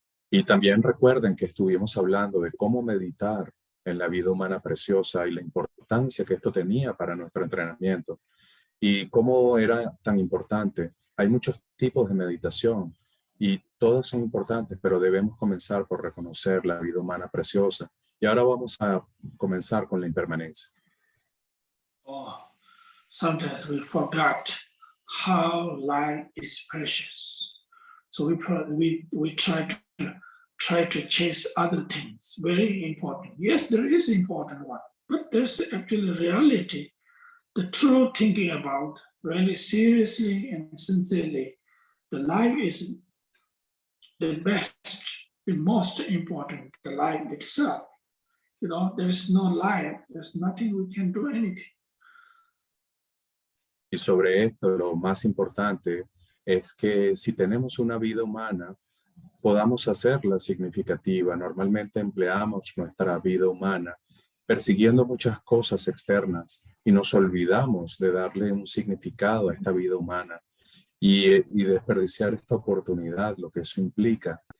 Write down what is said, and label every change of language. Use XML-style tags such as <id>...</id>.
<es>Y también recuerden que estuvimos hablando de cómo meditar en la vida humana preciosa y la importancia que esto tenía para nuestro entrenamiento y cómo era tan importante. Hay muchos tipos de meditación y todas son importantes, pero debemos comenzar por reconocer la vida humana preciosa. Y ahora vamos a comenzar con la impermanencia.</es> <en>Sometimes we forgot how life is precious. So we try to chase other things, very important. Yes, there is important one, but there's actually reality, the true thinking about really seriously and sincerely. The life is the best, the most important, the life itself. There is no life, there's nothing we can do anything.</en> <es>Y sobre esto, lo más importante es que si tenemos una vida humana, podamos hacerla significativa. Normalmente empleamos nuestra vida humana persiguiendo muchas cosas externas y nos olvidamos de darle un significado a esta vida humana y desperdiciar esta oportunidad, lo que eso implica.</es>